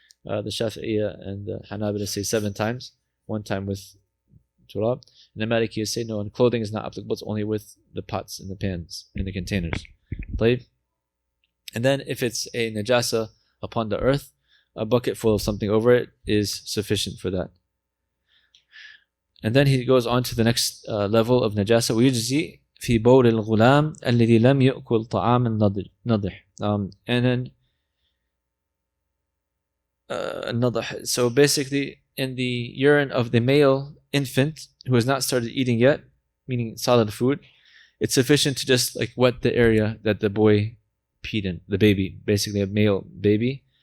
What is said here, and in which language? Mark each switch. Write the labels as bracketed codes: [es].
[en] The Shafi'iyya and the Hanabila say 7 times, 1 time with turab. And the Malikiya say no, and clothing is not applicable, it's only with the pots and the pans and the containers. And then if it's a najasa upon the earth, a bucket full of something over it is sufficient for that. And then he goes on to the next level of najasa. [ar] ويجزي في بول الغلام الذي لم يأكل طعام النضح. [en] And then النضح. So basically, in the urine of the male infant who has not started eating yet, meaning solid food, it's sufficient to just like wet the area that the boy peed in, the baby, basically a male baby.